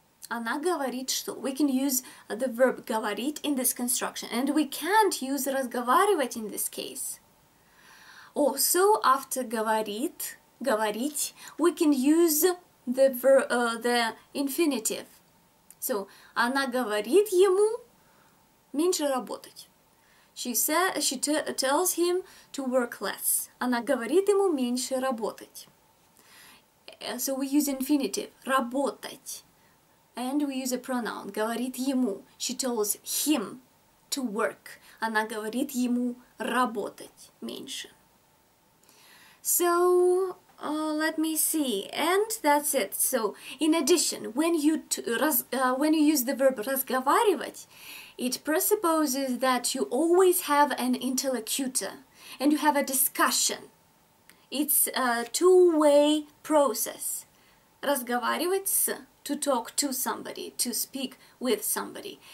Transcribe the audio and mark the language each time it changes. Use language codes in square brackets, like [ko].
[ru] Она говорит, что. [en] We can use the verb говорить in this construction, and we can't use разговаривать in this case. Also, after говорит, говорить, we can use the infinitive. [ru] So, она говорит ему меньше работать. [en] She tells him to work less. [ru] Она говорит ему меньше работать. [en] So we use infinitive, работать. And we use a pronoun, [ru] говорит ему. [en] She tells him to work. [ru] Она говорит ему работать меньше. So [en] let me see, and that's it. So in addition, when you use the verb разговаривать, it presupposes that you always have an interlocutor and you have a discussion. It's a two-way process. Разговаривать с, to talk to somebody, to speak with somebody.